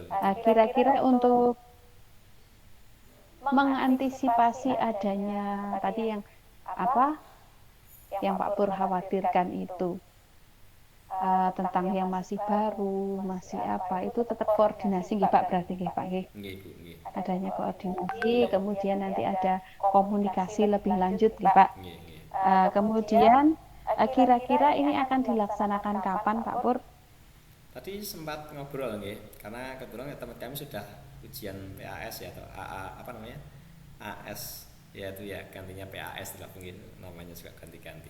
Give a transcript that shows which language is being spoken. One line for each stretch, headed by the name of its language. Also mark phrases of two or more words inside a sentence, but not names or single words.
Indonesian: Kira-kira untuk mengantisipasi adanya tadi yang apa yang Pak Pur khawatirkan itu tentang yang masih baru, masih apa, itu tetap koordinasi nggih Pak, berarti nggih Pak nggih. Nggih Bu, nggih. Adanya koordinasi, kemudian nanti ada komunikasi lebih lanjut nggih Pak. Nggih, nggih. Kemudian kira-kira ini akan dilaksanakan kapan Pak Pur? Tadi sempat ngobrol nggih, karena kebetulan teman kami sudah ujian PAS ya atau AA apa namanya? AS ya itu ya, gantinya PAS tidak mungkin namanya juga ganti-ganti.